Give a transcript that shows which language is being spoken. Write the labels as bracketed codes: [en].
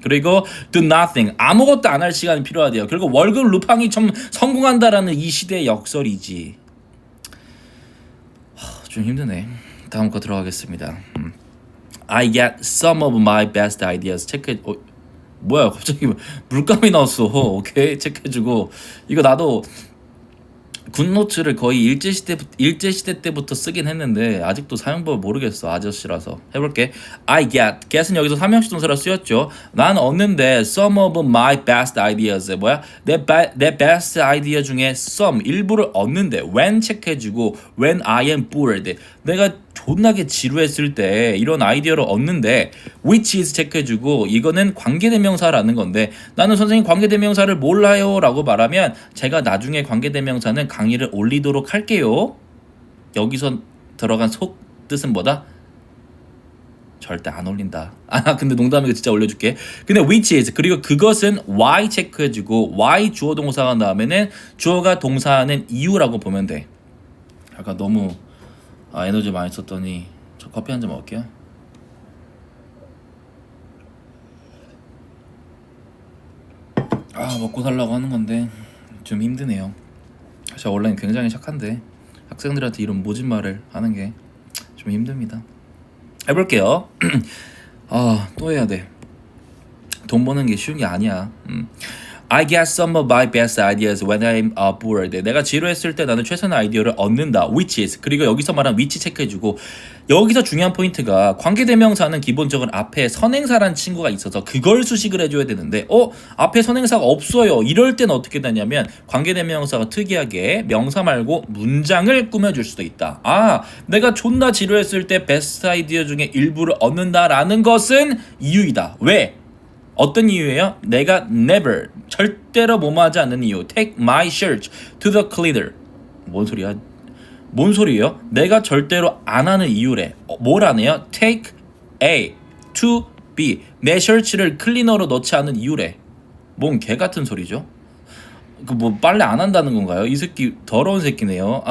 [ko] 그리고 [en] do nothing [ko] 아무것도 안 할 시간이 필요하대요. 그리고 월급 루팡이 좀 성공한다라는 이 시대의 역설이지. 좀 힘드네. 다음 거 들어가겠습니다. [en] I get some of my best ideas. [ko] 체크해. 뭐야 갑자기 물감이 나왔어. 오케이 체크해주고. 이거 나도 굿노트를 거의 일제시대 때부터 쓰긴 했는데 아직도 사용법을 모르겠어. 아저씨라서. 해볼게. I get은 여기서 삼형식 동사로 쓰였죠. 난 얻는데 [en] some of my best ideas. [ko] 뭐야? 내 best idea 중에 some 일부를 얻는데 when 체크해주고 [en] when I am bored. [ko] 내가 존나게 지루했을 때 이런 아이디어를 얻는데 which is 체크해주고 이거는 관계대명사라는 건데 나는 선생님 관계대명사를 몰라요 라고 말하면 제가 나중에 관계대명사는 강의를 올리도록 할게요. 여기서 들어간 속 뜻은 뭐다? 절대 안 올린다. 근데 농담이고 진짜 올려줄게. 근데 [en] which is [ko] 그리고 그것은 why 체크해주고 why 주어 동사가 나오면은 주어가 동사하는 이유라고 보면 돼. 약간 너무 에너지 많이 썼더니 저 커피 한 잔 먹을게요. 먹고 살라고 하는 건데 좀 힘드네요. 제가 원래는 굉장히 착한데 학생들한테 이런 모진 말을 하는 게 좀 힘듭니다. 해볼게요. 또 해야 돼. 돈 버는 게 쉬운 게 아니야. [en] I get some of my best ideas when I'm bored. [ko] 내가 지루했을 때 나는 최선의 아이디어를 얻는다. [en] Which is. [ko] 그리고 여기서 말한 which 체크해주고, 여기서 중요한 포인트가 관계대명사는 기본적으로 앞에 선행사란 친구가 있어서 그걸 수식을 해줘야 되는데 앞에 선행사가 없어요. 이럴 때는 어떻게 되냐면 관계대명사가 특이하게 명사 말고 문장을 꾸며줄 수도 있다. 내가 존나 지루했을 때 베스트 아이디어 중에 일부를 얻는다라는 것은 이유이다. 왜? 어떤 이유예요? 내가 never 절대로 뭐뭐하지 않는 이유. [en] Take my shirt to the cleaner. [ko] 뭔 소리야? 뭔 소리예요? 내가 절대로 안 하는 이유래. 뭘 안 해요? [en] Take A to B. [ko] 내 셔츠를 클리너로 넣지 않은 이유래. 뭔 개 같은 소리죠? 그 뭐 빨래 안 한다는 건가요? 이 새끼 더러운 새끼네요.